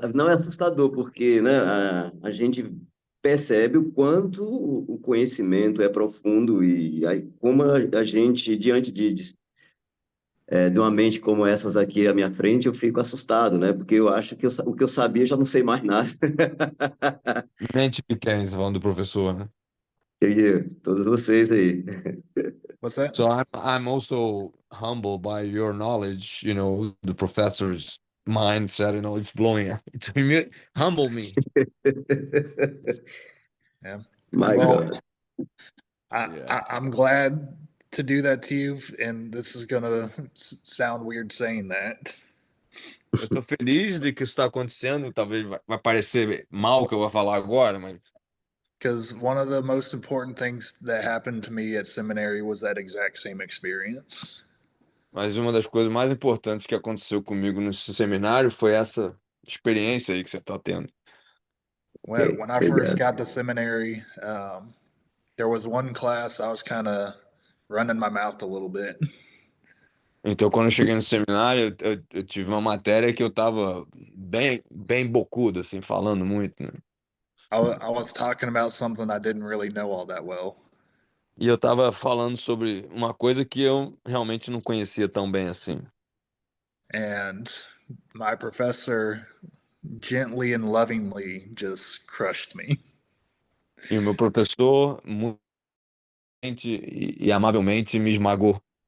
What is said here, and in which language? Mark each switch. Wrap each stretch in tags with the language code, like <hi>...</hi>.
<pt>Não é assustador, porque, né, a gente percebe o quanto o conhecimento é profundo e aí, como a gente, diante de uma mente como essas aqui à minha frente, eu fico assustado, né? Porque eu acho que o que eu sabia, eu já não sei mais nada. Mente pequena, você falando do professor, né? Todos vocês aí.</pt> <en>what's that? So I'm also humbled by your knowledge, the professor's mindset, it's blowing to me, humble me. Yeah. My Well, God. Yeah. I'm glad to do that to you, and this is gonna sound weird saying that,</en> <pt>Eu tô feliz de que isso está acontecendo, talvez vai parecer mal o que eu vou falar agora, mas</pt> <en>because one of the most important things that happened to me at seminary was that exact same experience.</en> <pt>uma das coisas mais importantes que aconteceu comigo no seminário foi essa experiência aí que você está tendo.</pt> <en>When I first</en> <pt>Obrigado.</pt> <en>got to seminary, there was one class I was kind of running my mouth a little bit.</en> <pt>Então, quando eu cheguei no seminário, eu tive uma matéria que eu tava bem bocudo, assim, falando muito, né?</pt> <en>I was talking about something I didn't really know all that well.</en> <pt>E eu tava falando sobre uma coisa que eu realmente não conhecia tão bem assim.</pt> <en>And my professor gently and lovingly just crushed me.</en> <pt>E o meu professor, muito e amavelmente, me esmagou.</pt>